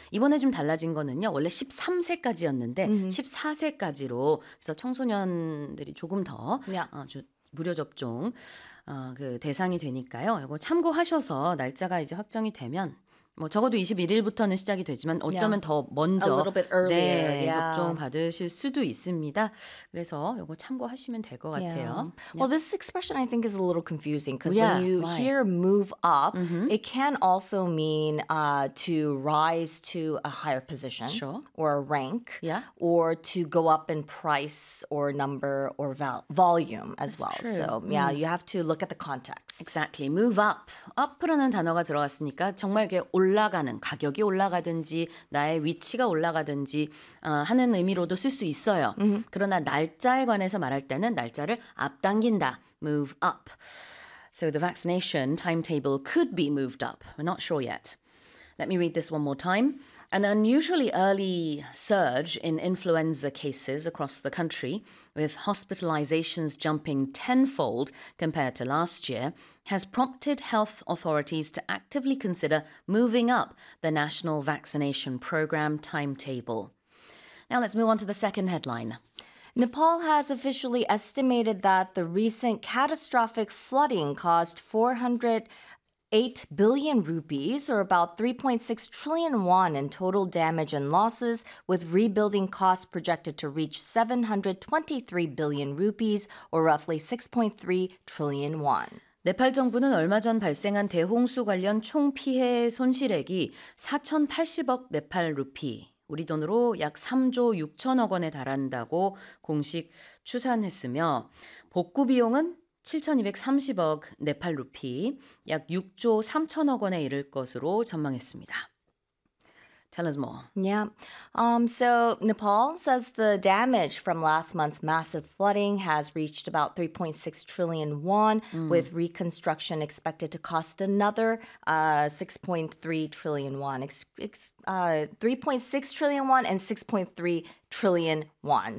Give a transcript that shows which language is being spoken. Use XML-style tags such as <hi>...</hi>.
<ko>이번에 좀 달라진 거는요. 원래 13세까지였는데 14세까지로 그래서 청소년들이 조금 더 무료 접종 그 대상이 되니까요. 이거 참고하셔서 날짜가 이제 확정이 되면 뭐 적어도 21일부터는 시작이 되지만 어쩌면 더 먼저 접종 받으실 수도 있습니다. 그래서 이거 참고하시면 될 것 같아요.</ko> <en>Well, this expression I think is a little confusing because when you hear move up, it can also mean to rise to a higher position or a rank or to go up in price or number or volume as That's true. So you have to look at the context. Exactly. Move up.</en> <ko>Up라는 단어가 들어갔으니까 정말 이게 올라가는 가격이 올라가든지 나의 위치가 올라가든지 하는 의미로도 쓸 수 있어요. 그러나 날짜에 관해서 말할 때는 날짜를 앞당긴다.</ko> <en>Move up. So the vaccination timetable could be moved up. We're not sure yet. Let me read this one more time. An unusually early surge in influenza cases across the country, with hospitalizations jumping tenfold compared to last year, has prompted health authorities to actively consider moving up the national vaccination program timetable. Now let's move on to the second headline. Nepal has officially estimated that the recent catastrophic flooding caused 408 billion rupees, or about 3.6 trillion won in total damage and losses, with rebuilding costs projected to reach 723 billion rupees, or roughly 6.3 trillion won.</en> <ko>네팔 정부는 얼마 전 발생한 대홍수 관련 총 피해 손실액이 4,080억 네팔 루피, 우리 돈으로 약 3조 6천억 원에 달한다고 공식 추산했으며, 복구 비용은 7,230억 네팔 루피, 약 6조 3천억 원에 이를 것으로 전망했습니다.</ko> <en>Tell us more. So Nepal says the damage from last month's massive flooding has reached about 3.6 trillion won, with reconstruction expected to cost another 6.3 trillion won. 3.6 trillion won and 6.3 trillion won.</en>